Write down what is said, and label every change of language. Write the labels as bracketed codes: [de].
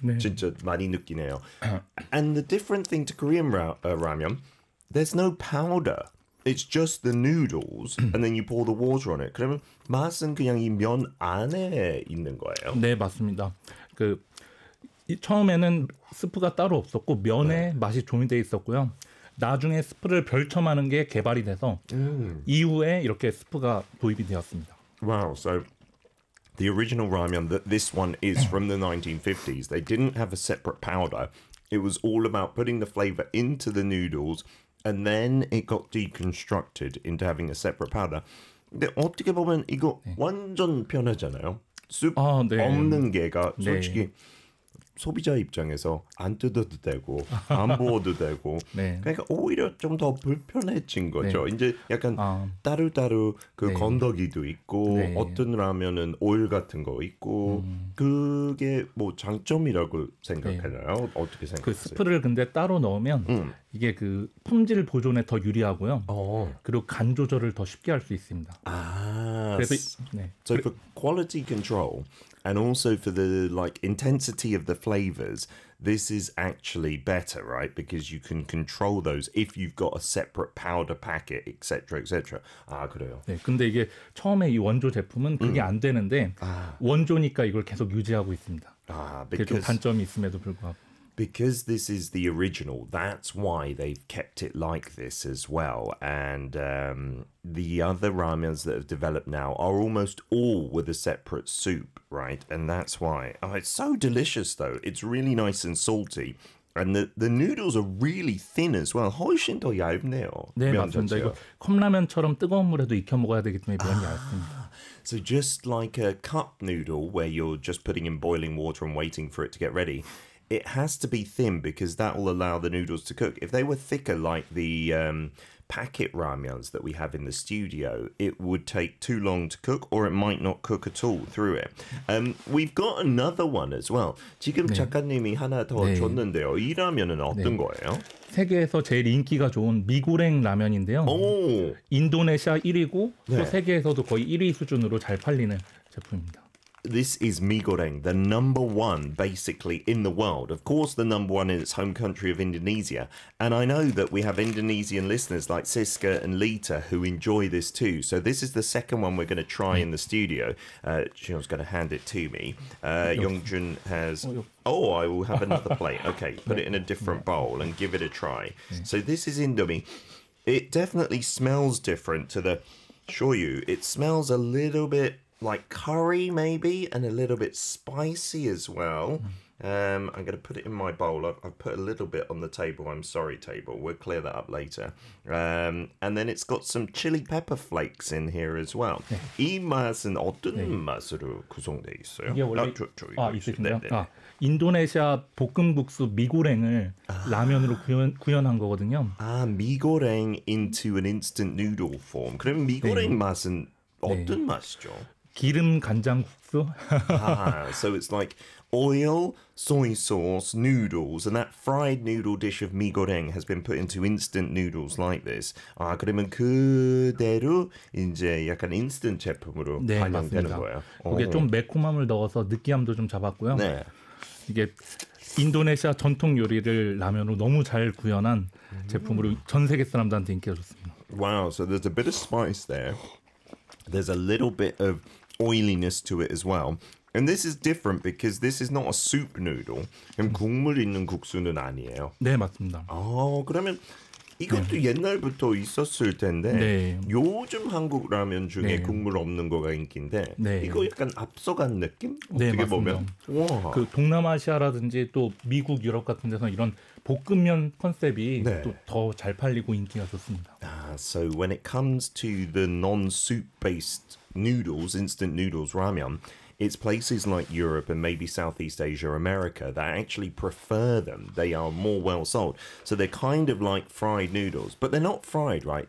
[ko] 진짜 많이 느끼네요. [en] And the different thing to Korean ramen, there's no powder. It's just the noodles, and then you pour the water on it. [ko] 그러면 맛은 그냥 이면 안에 있는 거예요. 네, 맞습니다. 그 처음에는 스프가 따로 없었고 네. 면에 맛이 조미돼 있었고요. 나중에 스프를 별첨하는 게 개발이 돼서 이후에 이렇게 스프가 도입이 되었습니다. [en] Wow, so the original ramen that this one is from the 1950s, they didn't have a separate powder. It was all about putting the flavor into the noodles, and then it got deconstructed into having a separate powder. [ko] 근데 어떻게 보면 이거 완전 편하잖아요. 숯 아, 없는 게가 네. 솔직히 소비자 입장에서 안 뜯어도 되고 안 부어도 되고 네. 그러니까 오히려 좀더 불편해진 거죠. 네. 이제 약간 아. 따로따로 그 네. 건더기도 있고 네. 어떤 라면은 오일 같은 거 있고 그게 뭐 장점이라고 네. 생각하나요? 어떻게 그 생각하세요? 스프를 근데 따로 넣으면 이게 그 품질 보존에 더 유리하고요. 그리고 간 조절을 더 쉽게 할 수 있습니다. 아, 그래서 네. [en] So for quality control and also for the like intensity of the flavors, this is actually better, right? Because you can control those if you've got a separate powder packet, etc., etc. [ko] 아, 그래요. 네, 근데 이게 처음에 이 원조 제품은 그게 안 되는데 원조니까 이걸 계속 유지하고 있습니다. 아, 그게 좀 단점이 있음에도 불구하고. [en] Because this is the original, that's why they've kept it like this as well. And the other ramens that have developed now are almost all with a separate soup, right? And that's why. Oh, it's so delicious, though. It's really nice and salty. And the noodles are really thin as well. [ko] 훨씬 더 얇네요. 네, 맞습니다. 이거 컵라면처럼 뜨거운 물에도 익혀 먹어야 되기 때문에 면이 얇습니다. [en] So just like a cup noodle where you're just putting in boiling water and waiting for it to get ready, it has to be thin because that will allow the noodles to cook. If they were thicker like the packet ramyuns that we have in the studio, it would take too long to cook or it might not cook at all through it. We've got another one as well. [ko] 지금 네. 작가님이 하나 더 네. 줬는데요. 이 라면은 어떤 네. 거예요? 세계에서 제일 인기가 좋은 미고랭 라면인데요. 오. 인도네시아 1위고 또 네. 세계에서도 거의 1위 수준으로 잘 팔리는 제품입니다. [en] This is mee goreng, the number one, basically, in the world. Of course, the number one in its home country of Indonesia. And I know that we have Indonesian listeners like Siska and Lita who enjoy this too. So this is the second one we're going to try in the studio. Jeon's going to hand it to me. Youngjun has... Oh, I will have another plate. Okay, put it in a different bowl and give it a try. So this is indomie. It definitely smells different to the shoyu. It smells a little bit... like curry maybe and a little bit spicy as well. I'm going to put it in my bowl. I've put a little bit on the table. I'm sorry, table. We'll clear that up later. And then it's got some chili pepper flakes in here as well. [ko] 네. 이 맛은 어떤 네. 맛으로 구성되어 있어요? 이게 원래 있으신가요? 네, 네. 아, 인도네시아 볶음국수 미고랭을 라면으로 구현한 거거든요. 아, 미고랭 [en] into an instant noodle form. [ko] 그럼 미고랭 네. 맛은 어떤 네. 맛이죠? 기름 간장 국수. [en] So it's like oil, soy sauce, noodles, and that fried noodle dish of mee goreng has been put into instant noodles like this. [ko] 아, 그러면 그대로 이제 약간 인스턴트 제품으로 네, 반영되는 거예요. 이게 좀 매콤함을 넣어서 느끼함도 좀 잡았고요. 네. 이게 인도네시아 전통 요리를 라면으로 너무 잘 구현한 제품으로 전 세계 사람들한테 인기가 좋습니다. [en] Wow, so there's a bit of spice there. There's a little bit of oiliness to it as well. And this is different because this is not a soup noodle. [ko] 국물 있는 국수는 아니에요. 네, 맞습니다. 아, 그러면 이것도 네. 옛날부터 있었을 텐데 네. 요즘 한국 라면 중에 네. 국물 없는 거가 인기인데 네. 이거 약간 앞서간 느낌? 어떻게 네, 보면. 와. 그 동남아시아라든지 또 미국, 유럽 같은 데서 이런 볶음면 컨셉이 네. 또 더 잘 팔리고 인기가 좋습니다. [en] So when it comes to the non-soup based noodles, instant noodles, ramyun, it's places like Europe and maybe Southeast Asia, America that actually prefer them. They are more well sold. So they're kind of like fried noodles, but they're not fried, right?